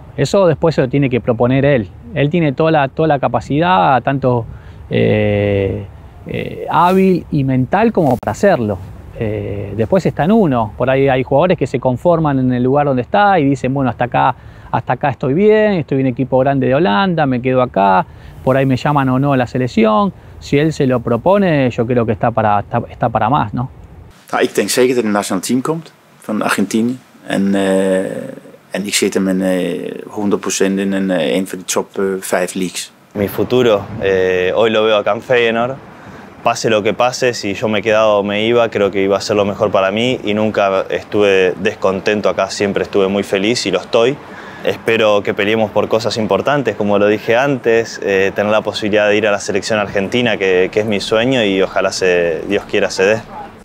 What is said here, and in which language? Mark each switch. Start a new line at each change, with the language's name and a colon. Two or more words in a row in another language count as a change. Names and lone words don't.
Spanish: Eso después se lo tiene que proponer él. Él tiene toda la capacidad, tanto hábil y mental como para hacerlo. Después está en uno. Por ahí hay jugadores que se conforman en el lugar donde está y dicen, bueno, hasta acá estoy bien, estoy en un equipo grande de Holanda, me quedo acá, por ahí me llaman o no a la selección. Si él se lo propone, yo creo que está para más, ¿no?
Dutch: Ik denk zeker dat hij naar het nationale team komt van Argentinië. En ik zit hem 100% in een van de top 5 leagues.
Spanish: Mi futuro, hoy lo veo acá en Feyenoord. Pase lo que pase, si yo me he quedado o me iba, creo que iba a ser lo mejor para mí y nunca estuve descontento acá, siempre estuve muy feliz y lo estoy. Espero que peleemos por cosas importantes, como lo dije antes, tener la posibilidad de ir a la selección argentina, que es mi sueño y ojalá Dios quiera se dé.